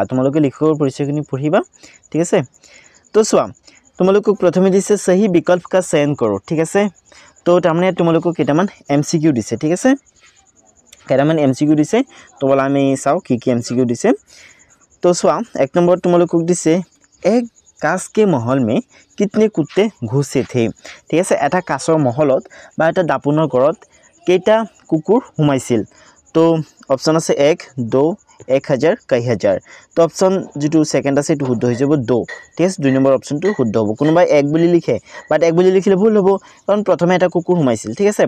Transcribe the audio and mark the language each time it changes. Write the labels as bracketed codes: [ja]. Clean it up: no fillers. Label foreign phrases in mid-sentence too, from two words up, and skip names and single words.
[as] তোমালোকে লিখকৰ পৰিচয়খিনি পঢ়িবা ঠিক আছে। তো চোৱা তোমালোকক প্ৰথমে দিছে [hi] सही विकल्प का चयन करो [as] ঠিক আছে। তো তাৰমানে তোমালোকক কেইটামান এমসিকিউ দিছে ঠিক আছে, কেইটামান এমসিকিউ দিছে। তো বলা আমি চাওঁ কি কি এমসিকিউ দিছে। তো চোৱা এক নম্বৰত তোমালোকক দিছে [hi] एक काँच के महल में कितने कुत्ते घुसे थे [as] ঠিক আছে। এটা কাঁচৰ মহলত বা এটা দাপোনৰ ঘৰত কেইটা কুকুৰ সোমাইছিল। তো অপশন আছে 1 2 1000 কই হাজাৰ। তো অপশন যেটো সেকেন্ড আছে এটো শুদ্ধ হৈ যাব 2 ঠিক আছে। 2 নম্বৰ অপশনটো শুদ্ধ হ'ব। কোনোবাই 1 বুলি লিখে বাট 1 বুলি লিখিলে ভুল হ'ব, কাৰণ প্ৰথমে এটা কুকুৰ সোমাইছিল ঠিক আছে।